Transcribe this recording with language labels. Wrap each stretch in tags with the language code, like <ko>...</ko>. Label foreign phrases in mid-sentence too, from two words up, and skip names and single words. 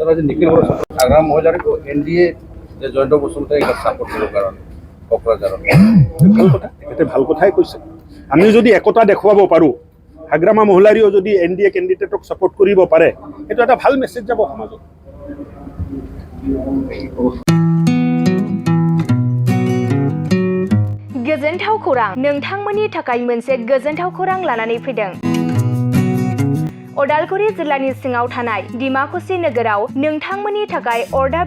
<as>জয়ন্ত বসুমতাৰীক চাপৰ্ট কৰিবৰ কাৰণে কোকৰাঝাৰত ভাল কথা, তেখেতে ভাল কথাই কৈছে। আমি যদি একতা দেখুৱাব পাৰোঁ, হাগ্ৰামা মহলাৰীও যদি NDA কেণ্ডিডেটক ছাপোৰ্ট কৰিব পাৰে সেইটো এটা ভাল মেছেজ যাব সমাজত</as> <brx>गोजोनथाव खौरां नोंथांमोननि थाखाय मोनसे गोजोनथाव खौरां लानानै फैदों अदालगुरि जिल्लानि सिङाव थानाय डिमाकुसि नोगोराव नोंथांमोननि थाखाय अरदाब</brx>